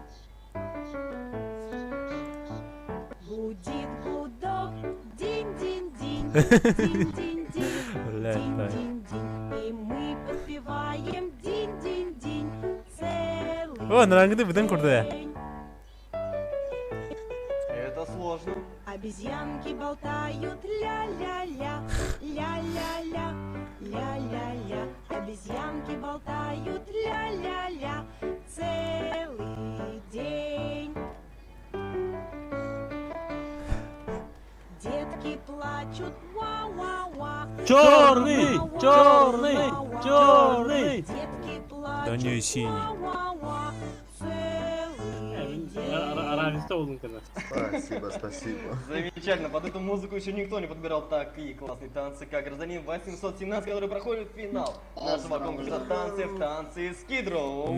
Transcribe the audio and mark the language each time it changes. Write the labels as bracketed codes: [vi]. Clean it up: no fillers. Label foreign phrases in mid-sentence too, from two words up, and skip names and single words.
[ru] Гудит гудок, динь-динь-динь, динь-динь-динь, Бля, динь-динь-динь. И мы подпеваем динь-динь-динь целый О, нарангыды битим курды. день. Это сложно. Обезьянки болтают ля-ля-ля, ля-ля-ля, ля-ля-ля. Обезьянки болтают ля-ля-ля целый день. Детки плачут ва-ва-ва. Чёрный, ва-ва-ва, чёрный, ва-ва-ва. чёрный. Детки плачут Да не синий. ва-ва-ва целый день. Равенство [kk] болдың казах. [ru] Спасибо, спасибо. Замечательно, под эту музыку еще никто не подбирал такие классные танцы, как гражданин 817, который проходит финал нашего конкурса танцев «Танцы Скидроу».